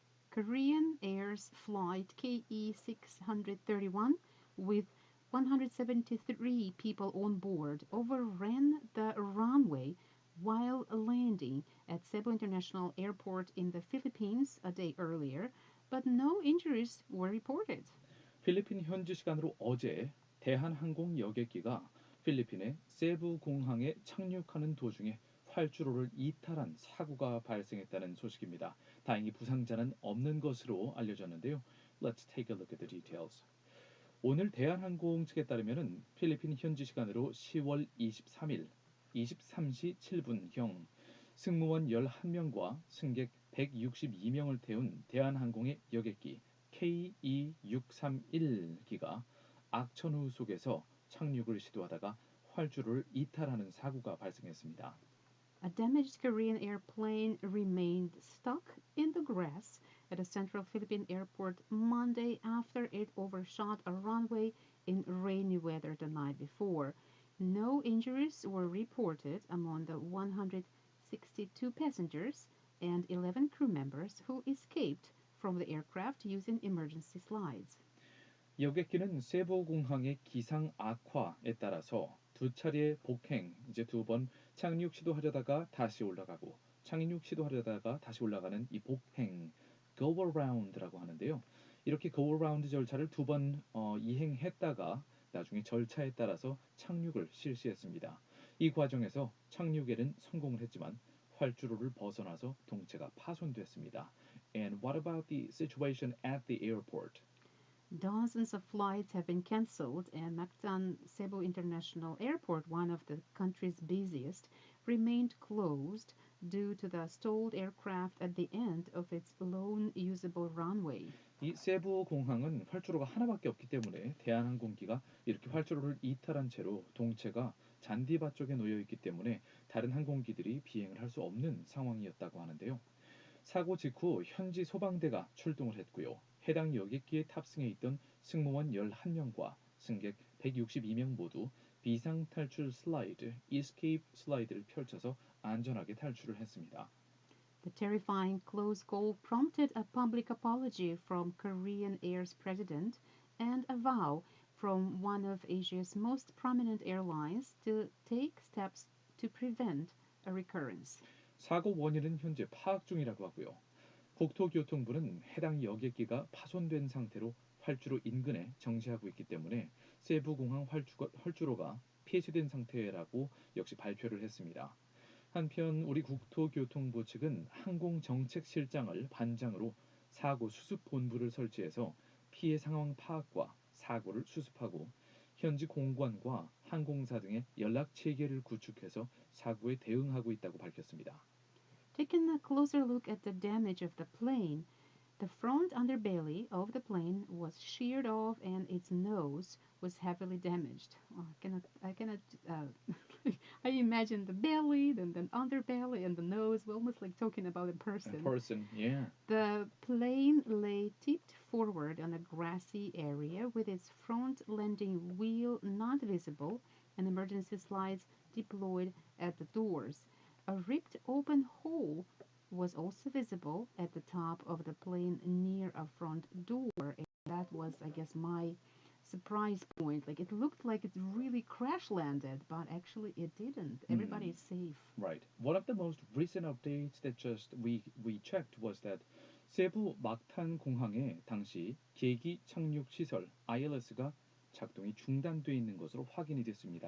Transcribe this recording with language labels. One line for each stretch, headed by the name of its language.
English: Korean Air's flight KE 631 with 173 people on board overran the runway while landing at Cebu International Airport in the Philippines a day earlier, but no injuries were reported.
Korean: 필리핀 현지 시간으로 어제 대한항공 여객기가 필리핀의 세부 공항에 착륙하는 도중에 활주로를 이탈한 사고가 발생했다는 소식입니다. 다행히 부상자는 없는 것으로 알려졌는데요.
English: Let's take a look at the details.
Korean: 오늘 대한항공 측에 따르면은 필리핀 현지 시간으로 10월 23일 23시 7분경 승무원 11명과 승객 162명을 태운 대한항공의 여객기 KE631기가 악천후 속에서 착륙을 시도하다가 활주로를 이탈하는 사고가 발생했습니다.
English: A damaged Korean airplane remained stuck in the grass at a central Philippine airport Monday after it overshot a runway in rainy weather the night before. No injuries were reported among the 162 passengers and 11 crew members who escaped from the aircraft using emergency slides.
Korean: 여객기는 세부공항의 기상 악화에 따라서 두 차례 복행, 이제 두 번 착륙 시도하려다가 다시 올라가고 착륙 시도하려다가 다시 올라가는 이 복행, go around라고 하는데요. 이렇게 go around 절차를 두 번 이행했다가 나중에 절차에 따라서 착륙을 실시했습니다. 이 과정에서 착륙에는 성공을 했지만 활주로를 벗어나서 동체가 파손됐습니다.
English: And what about the situation at the airport? Dozens of flights have been cancelled, and Mactan Cebu International Airport, one of the country's busiest, remained closed due to the stalled aircraft at the end of its lone usable runway.
Korean: 이 세부 공항은 활주로가 하나밖에 없기 때문에 대한항공기가 이렇게 활주로를 이탈한 채로 동체가 잔디밭 쪽에 놓여 있기 때문에 다른 항공기들이 비행을 할 수 없는 상황이었다고 하는데요. 사고 직후 현지 소방대가 출동을 했고요. 해당 여객기에 탑승해 있던 승무원 11명과 승객 162명 모두 비상 탈출 슬라이드, escape 슬라이드를 펼쳐서 안전하게 탈출을 했습니다.
English: The terrifying close call prompted a public apology from Korean Air's president and a vow from one of Asia's most prominent airlines to take steps to prevent a recurrence.
Korean: 사고 원인은 현재 파악 중이라고 하고요. 국토교통부는 해당 여객기가 파손된 상태로 활주로 인근에 정지하고 있기 때문에 세부공항 활주로가 폐쇄된 상태라고 역시 발표를 했습니다. 한편 우리 국토교통부 측은 항공정책실장을 반장으로 사고 수습 본부를 설치해서 피해 상황 파악과 사고를 수습하고 현지 공관과 항공사 등의 연락 체계를 구축해서 사고에 대응하고 있다고 밝혔습니다.
English: Taking a closer look at the damage of the plane, the front underbelly of the plane was sheared off and its nose was heavily damaged. Oh, I cannot, I imagine the belly, then the underbelly, and the nose, almost like talking about a person. A person, yeah. The plane lay tipped forward on a grassy area with its front landing wheel not visible and emergency slides deployed at the doors. A ripped open hole was also visible at the top of the plane near a front door. And that was, I guess, my surprise point. Like it looked like it really crash landed, but actually it didn't. Everybody is safe. Right. One of the most recent updates that just we checked was that
Korean: 세부 막탄 공항에 당시 계기 착륙 시설 ILS가 작동이 중단돼 있는 것으로 확인이 됐습니다.